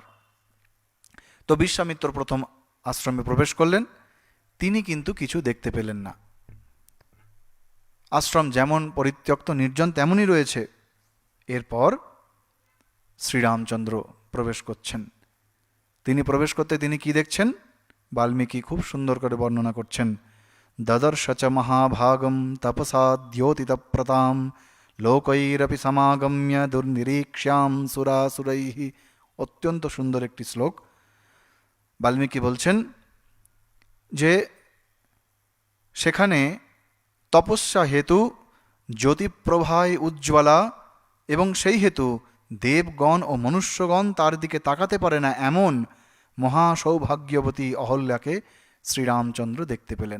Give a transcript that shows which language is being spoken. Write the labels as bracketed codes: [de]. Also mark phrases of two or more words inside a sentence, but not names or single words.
[bn] তো বিশ্বামিত্র প্রথম আশ্রমে প্রবেশ করলেন, তিনি কিন্তু কিছু দেখতে পেলেন না। আশ্রম যেমন পরিত্যক্ত নির্জন তেমনই রয়েছে। এরপর শ্রীরামচন্দ্র প্রবেশ করছেন। তিনি প্রবেশ করতে তিনি কি দেখছেন, বাল্মীকি খুব সুন্দর করে বর্ণনা করছেন। [sa] দদর্শ চ মহাভাগম তপসা দ্যোতিতপ্রতাম লোকৈরপি সমাগম্য দুর্নিরীক্ষ্যাম সুরাসুরৈঃ। [bn] অত্যন্ত সুন্দর একটি শ্লোক। বাল্মীকি বলছেন যে সেখানে তপস্যা হেতু জ্যোতিপ্রভায় উজ্জ্বলা, এবং সেই হেতু দেবগণ ও মনুষ্যগণ তার দিকে তাকাতে পারে না এমন মহাসৌভাগ্যবতী অহল্যাকে শ্রীরামচন্দ্র দেখতে পেলেন।